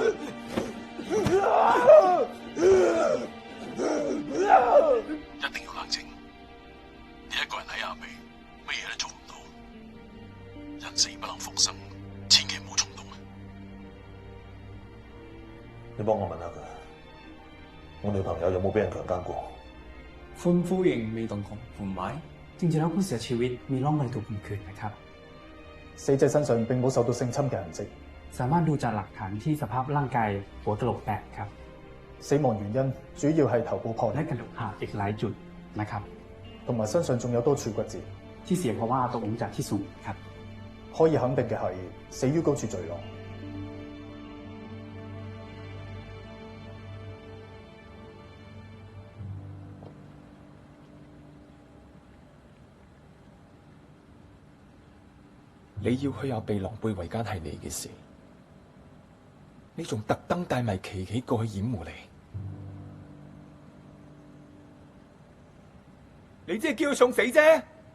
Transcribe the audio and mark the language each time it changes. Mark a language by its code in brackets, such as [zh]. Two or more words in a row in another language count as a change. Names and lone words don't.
[yue] 一定要冷靜。你一個人喺亞庇，乜嘢都做唔到。人死不能復生，千祈唔好衝動啊！你幫我問下佢，我女朋友有冇俾人強姦過？ [th] คุณผู้หญิงมีตรงของผมไหมจริงๆแล้วผู้เสียชีวิตมีร่องรอยถูกข่มขืนนะครับ [yue] 死者身上並冇受到性侵嘅痕跡， [th] สามารถดูจากหลักฐานที่สภาพร่างกายหัวกะโหลกแตกครับ [yue] 死亡原因主要係頭部破裂 [th] และกระดูกหักอีกหลายจุดนะครับ [yue] 同埋身上仲有多處骨折， [th] ที่เสียเพราะว่าตกลงจากที่สูงครับ [yue] 可以肯定嘅係死於高處墜落。你要去亞庇狼狽為奸係你嘅事，你仲特登帶埋琪琪過去掩護你即係叫佢送死啫。